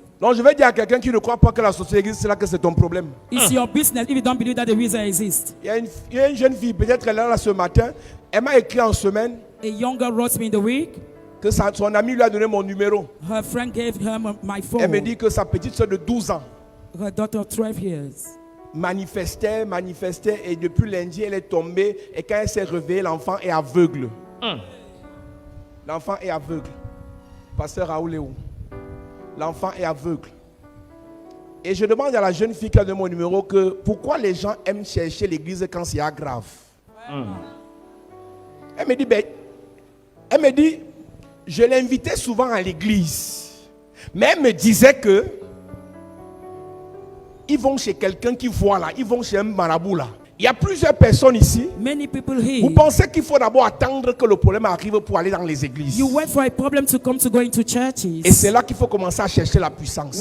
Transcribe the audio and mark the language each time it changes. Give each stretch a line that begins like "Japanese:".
French: Donc je vais dire à quelqu'un qui ne croit pas que la société existe, c'est là que c'est ton problème.
English: It's your business if you don't believe that the reason exists.
French: Il y a une jeune fille, peut-être elle est là ce matin, elle m'a écrit en semaine
English: A young girl wrote me in the week.
French: que son ami lui a donné mon numéro.
English: Her friend gave her my
French: Elle me
English: phone.
French: dit que sa petite soeur de 12 ans
English: Her daughter of 12 years.
French: manifestait et depuis lundi elle est tombée et quand elle s'est réveillée, l'enfant est aveugle. L'enfant est aveugle. Pasteur Raoul est où? L'enfant est aveugle. Et je demande à la jeune fille qui a donné mon numéro que pourquoi les gens aiment chercher l'église quand c'est grave. Elle me dit, je l'invitais souvent à l'église. Mais elle me disait que ils vont chez quelqu'un qui voit là, ils vont chez un marabout là. Il y a plusieurs personnes ici.
English: Many people here.
French: Vous pensez qu'il faut d'abord attendre que le problème arrive pour aller dans les églises.
English: You wait for a problem to come to go into churches.
French: Et c'est là qu'il faut commencer à chercher la puissance.